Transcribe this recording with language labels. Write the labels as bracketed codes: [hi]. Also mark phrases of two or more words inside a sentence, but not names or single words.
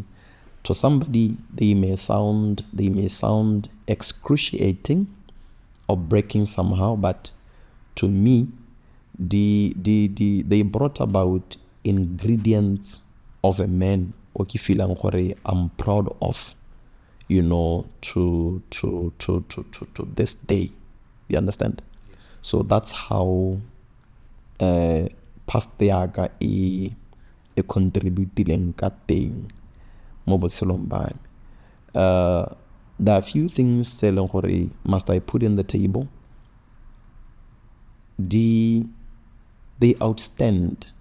[en] To somebody, they may sound excruciating or breaking somehow, but to me, they brought about ingredients of a man I'm proud of, you know, to this day. You understand? Yes. So that's how past [tn] yaga e contributileng ka teng mo botshelong ba me. [en] There are a few things must I put in the table. They outstand